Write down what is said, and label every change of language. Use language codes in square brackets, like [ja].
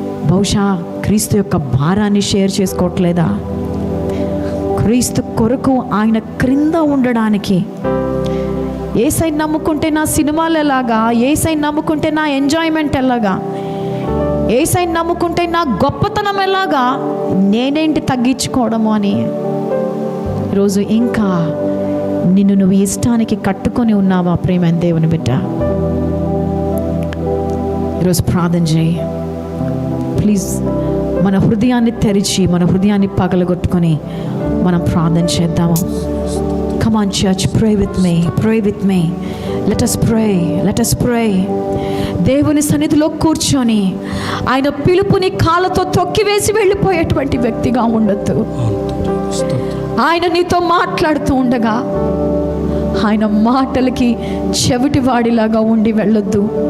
[te] బహుశా క్రీస్తు యొక్క భారాన్ని షేర్ చేసుకోవట్లేదా? క్రీస్తు కొరకు ఆయన క్రింద ఉండడానికి, యేసయ్యని నమ్ముకుంటే నా సినిమాలు ఎలాగా, యేసయ్యని నమ్ముకుంటే నా ఎంజాయ్మెంట్ ఎలాగా, యేసయ్యని నమ్ముకుంటే నా గొప్పతనం ఎలాగా, నేనేంటి తగ్గించుకోవడము అని ఈరోజు ఇంకా నిన్ను నువ్వు ఇష్టానికి కట్టుకొని ఉన్నావా? ప్రియమైన దేవుని బిడ్డ, ఈరోజు ప్రార్థన చేయి. ప్లీజ్ మన హృదయాన్ని తెరిచి, మన హృదయాన్ని పగలగొట్టుకొని మనం ప్రార్థన చేద్దాము. [en] Come on church, pray with me, pray with me. Let us pray, let us pray. [te] దేవుని సన్నిధిలో కూర్చొని ఆయన పిలుపుని కాళ్ళతో తొక్కివేసి వెళ్ళిపోయేటువంటి వ్యక్తిగా ఉండొద్దు. ఆయన నీతో మాట్లాడుతూ ఉండగా ఆయన మాటలకి చెవిటివాడిలాగా ఉండి వెళ్ళొద్దు.